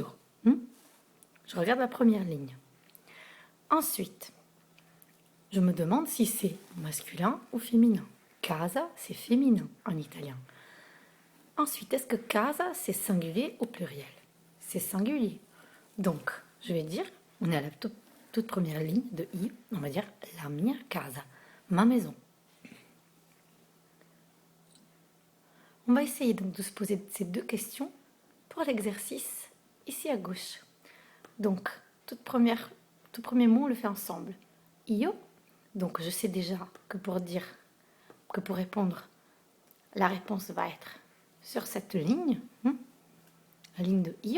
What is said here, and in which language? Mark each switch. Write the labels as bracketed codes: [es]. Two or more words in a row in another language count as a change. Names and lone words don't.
[fr] Je regarde la première ligne. Ensuite, je me demande si c'est masculin ou féminin. Casa, c'est féminin en italien. Ensuite, est-ce que casa, c'est singulier ou pluriel? C'est singulier. Donc, je vais dire, on est à la toute première ligne de i, on va dire [it] la mia casa, [fr] ma maison. On va essayer donc de se poser ces 2 questions pour l'exercice ici à gauche. Donc, tout premier mot, on le fait ensemble. Io, donc je sais déjà que pour répondre, la réponse va être sur cette ligne, la ligne de io.